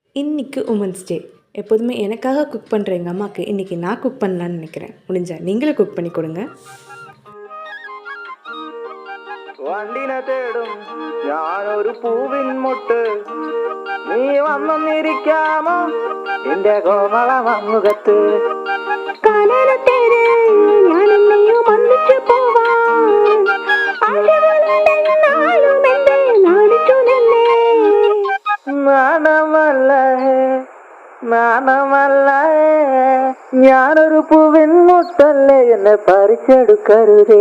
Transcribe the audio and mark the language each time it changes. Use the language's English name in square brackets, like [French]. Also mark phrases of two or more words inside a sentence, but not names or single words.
[Tamil] இன்றைக்கி உமன்ஸ் டே. எப்போதுமே எனக்காக குக் பண்ணுற எங்கள் அம்மாவுக்கு இன்றைக்கி நான் குக் பண்ணலான்னு நினைக்கிறேன். முடிஞ்சால் நீங்களே குக் பண்ணி கொடுங்க. [Malayalam] വണ്ടിനെ തേടും ഞാനൊരു പൂവിൻ മുട്ട്, നീ വന്നിരിക്കാമോ എന്റെ കോമള മുഖത്ത്. നാണമല്ല ഞാനൊരു പൂവിൻ മുട്ടല്ലേ, എന്നെ പറിച്ചെടുക്കരുതേ.